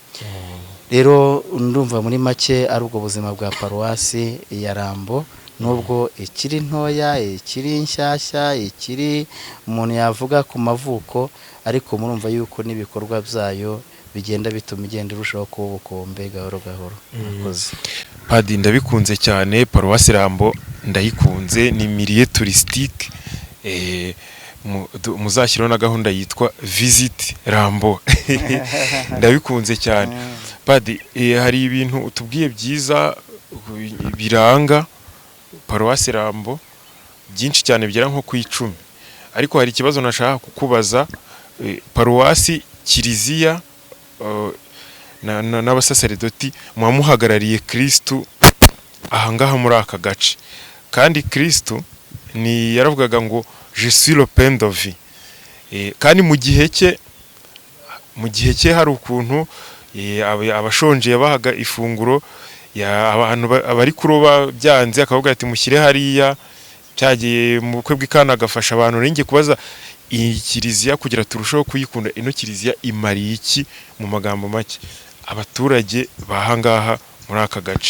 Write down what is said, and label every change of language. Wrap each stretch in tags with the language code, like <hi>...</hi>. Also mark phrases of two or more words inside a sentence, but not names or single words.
<rw>Rero ndumva muri make ari ubwo buzima bwa paruwasi ya Rambo, nubwo ikiri ntoya, ikiri nshyashya, ikiri umuntu yavuga ku mavuko, ariko murumva yuko n'ibikorwa byayo bigenda bituma igenda irushaho kuba ubukombe gahoro gahoro. Padi, ndabikunze cyane, paruwasi Rambo ndayikunze, ni</rw> <fr>milieu touristique,</fr> <rw>muzashyiraho na gahunda yitwa Visit Rambo. Ndabikunze cyane. Padi, hari ibintu utubwiye byiza biranga paruwasi Rambo byinshi cyane, bigera nko ku 10, ariko hari ikibazo nashaka kukubaza. Paruwasi, kiliziya n'abasaseredoti muhagarariye Kristo ahangaha muri aka gace, kandi Kristo ni yaravugaga ngo</rw> <fr>je suis le pain de vie,</fr> <rw>kandi mu gihe cye hari ukuntu abashonje yabahaga ifunguro, abantu bari kuroba byanze akavuga ati mushyire hariya, cyagiye mu bukwe bw'Ikana agafasha abantu. Nenge kubaza iyi kiliziya kugira turushaho kuyikunda, ino kiliziya imariye iki mu magambo make abaturage bahangaha muri aka gace?</rw>